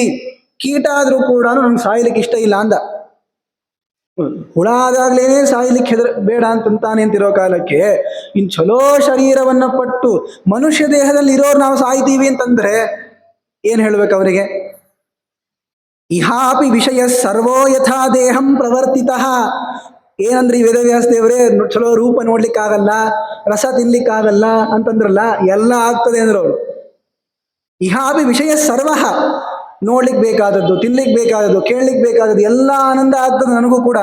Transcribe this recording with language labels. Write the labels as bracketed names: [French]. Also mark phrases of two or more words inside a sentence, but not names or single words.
[Kannada] ಕೀಟ ಆದ್ರೂ ಕೂಡ ನನಗೆ ಸಾಯ್ಲಿಕ್ಕೆ ಇಷ್ಟ ಇಲ್ಲ ಅಂದ. ಹುಳ ಆದಾಗ್ಲೇನೆ ಸಾಯ್ಲಿಕ್ಕೆ ಬೇಡ ಅಂತಂತಾನೆ ಅಂತಿರೋ ಕಾಲಕ್ಕೆ ಇನ್ ಚಲೋ ಶರೀರವನ್ನ ಪಟ್ಟು ಮನುಷ್ಯ ದೇಹದಲ್ಲಿ ಇರೋರು ನಾವು ಸಾಯ್ತೀವಿ ಅಂತಂದ್ರೆ ಏನ್ ಹೇಳ್ಬೇಕು ಅವರಿಗೆ? [Sanskrit] ಇಹಾಪಿ ವಿಷಯ ಸರ್ವೋ ಯಥಾ ದೇಹಂ ಪ್ರವರ್ತಿತ. [Kannada] ಏನಂದ್ರೆ ಈ ವೇದವ್ಯಾಸ ದೇವರೇ ಚಲೋ ರೂಪ ನೋಡ್ಲಿಕ್ಕಾಗಲ್ಲ, ರಸ ತಿನ್ಲಿಕ್ಕಾಗಲ್ಲ ಅಂತಂದ್ರಲ್ಲ, ಎಲ್ಲ ಆಗ್ತದೆ ಅಂದ್ರು ಅವರು. [Sanskrit] ಇಹಾಪಿ ವಿಷಯ ಸರ್ವ, [Kannada] ನೋಡ್ಲಿಕ್ಕೆ ಬೇಕಾದದ್ದು, ತಿನ್ಲಿಕ್ಕೆ ಬೇಕಾದದ್ದು, ಕೇಳಲಿಕ್ಕೆ ಬೇಕಾದದ್ದು ಎಲ್ಲ ಆನಂದ ಆಗ್ತದೆ ನನಗೂ ಕೂಡ.